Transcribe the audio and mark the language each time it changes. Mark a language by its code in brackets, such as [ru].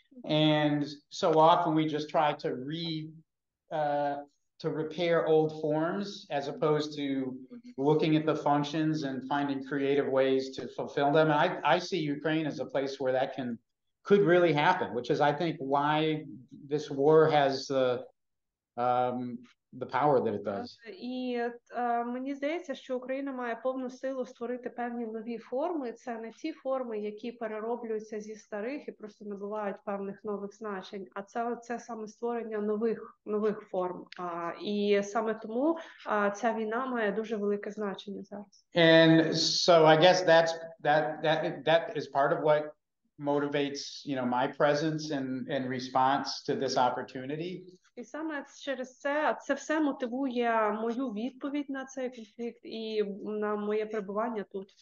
[en] And so often we just try to repair old forms as opposed to looking at the functions and finding creative ways to fulfill them. And I see Ukraine as a place where that could really happen, which is, I think, why this war has the power that it does. [uk] І мені здається, що Україна має повну силу створити певні нові форми. Це не ті форми, які перероблюються зі старих і просто набувають певних нових значень, а це саме створення нових форм. І саме тому ця війна має дуже велике значення зараз. [en] And so I guess that is part of what motivates, my presence and response to this opportunity. [uk] І саме через це все мотивує мою відповідь на цей конфлікт і на моє перебування тут.